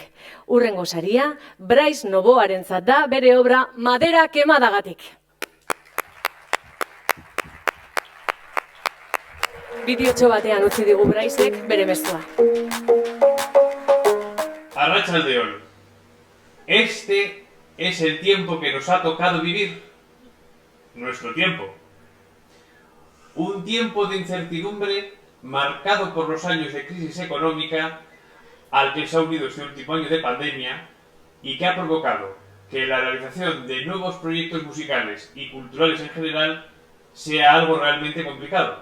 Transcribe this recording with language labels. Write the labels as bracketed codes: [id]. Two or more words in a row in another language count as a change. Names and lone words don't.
[eu] Hurrengo saria, Bryce Novoarentzat da bere obra Madera Kemadagatik. Bideotxo batean utzi digu Brycek bere mezua. Arratsaldeon. [es] Este es el tiempo que nos ha tocado vivir. Nuestro tiempo. Un tiempo de incertidumbre marcado por los años de crisis económica al que se ha unido este último año de pandemia y que ha provocado que la realización de nuevos proyectos musicales y culturales en general sea algo realmente complicado.